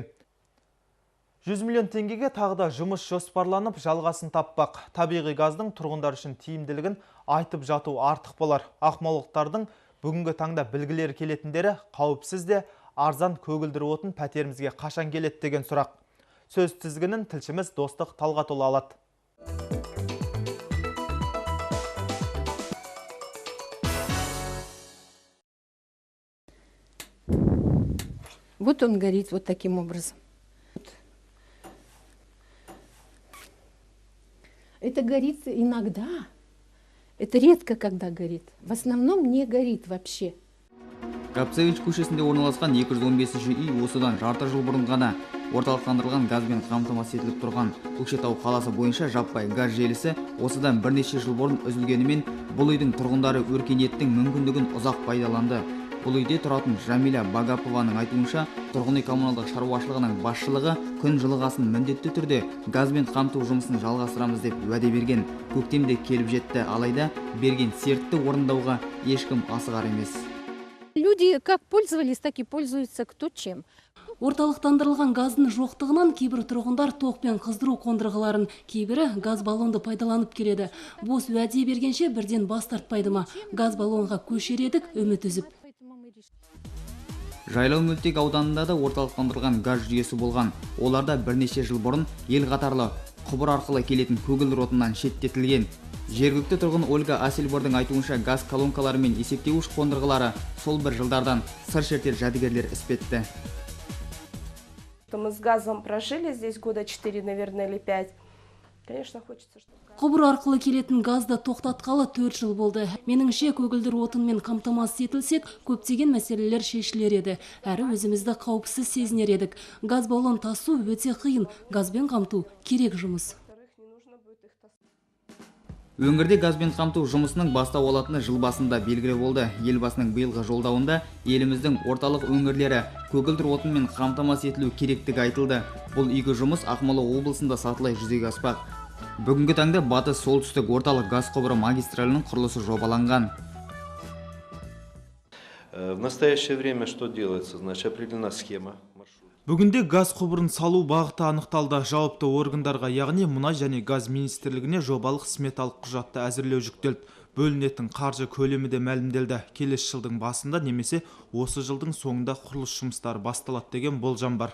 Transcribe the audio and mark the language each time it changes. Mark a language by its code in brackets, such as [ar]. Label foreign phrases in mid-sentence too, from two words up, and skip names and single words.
[kk] 100 миллион теңгеге тағы да жұмыс жоспарланып жалғасын таппақ. Табиғи газдың тұрғындар үшін тиімділігін айтып жату артық болар. Ақмолалықтардың бүгінгі таңда білгілері келетіндері қауіпсіз де арзан көгілдір отын пәтерімізге қашан келеді деген сұрақ. Сөз тізгінін тілшіміз Достық Талғатұлы алады. [ru] Вот он горит вот таким образом. Это горит иногда. Это редко, когда горит. В основном не горит вообще. [kk] Капцевич көшесінде орналасқан 215-ші үй осыдан жарты жыл бұрын ғана орталықтандырылған газбен қамтамасыз етіліп тұрған. Көкшетау қаласы бойынша жаппай газ желісі осыдан бірнеше жыл бұрын үзілгенімен, бұл үйдің тұрғындары өркениеттің мүмкіндігін ұзақ пайдаланды. Бұл үйде тұратын Жамиля Багапованың айтуынша, тұрғын үй коммуналдық шаруашылығының басшылығы күн жылығасын міндетті түрде газбен қамту жұмысын жалғастырамыз деп уәде берген. Көктемде келіп жетті, алайда берген сертті орындауға ешкім асығар емес. [ru] Люди как пользовались, так и пользуются кто чем. [kk] Орталықтандырылған газдың жоқтығынан кейбір тұрғындар тоқпен қыздыру қондырғыларын, кейбірі газ баллонды пайдаланып келеді. Бос уәде бергенше бірден бас тартпайды ма? Газ баллонға көшер едік, үміт үзіп. Жайлау мөлтек ауданында да орталықтандырылған газ жүйесі болған. Оларда бірнеше жыл бұрын ел қатарлы құбыр арқылы келетін көгілдір отыннан шеттетілген. Жергілікті тұрғын Ольга Асельбордың айтуынша газ колонкалары мен есептеуіш қондырғылары сол бір жылдардан сыр шертер жәдігерлер іспетті. [ru] Мы с газом прожили здесь года 4, наверное, или 5. Конечно, хочется, чтобы... [kk] Құбыр арқылы келетін газды тоқтатқалы 4 жыл болды. Меніңше көгілдір отынмен қамтамасыз етілсек, көптеген мәселелер шешілер еді. Әрі өзімізді қауіпсіз сезінер едік. Газ баллон тасу өте қиын, газбен қамту керек жұмыс. Өңірде газбен қамту жұмысының бастау алатыны жыл басында белгілі болды. Елбасының биылғы жолдауында еліміздің орталық өңірлері көгілдір отынмен қамтамасыз етілу керектігі айтылды. Бұл игі жұмыс Ақмола облысында сатылай жүзеге аспақ. Бүгінгі таңда батыс солтүстік орталық газ құбыры магистралінің құрылысы жобаланған. [ru] В настоящее время что делается? Значит, определена схема. [kk] Бүгінде газ құбырын салу бағыты анықталды. Жауапты органдарға, яғни мұнай және газ министрлігіне жобалық сметалық құжатты әзірлеу жүктелді. Бөлінетін қаржы көлемі де мәлімделді. Келесі жылдың басында немесе осы жылдың соңында құрылыс жұмыстары басталады деген болжам бар.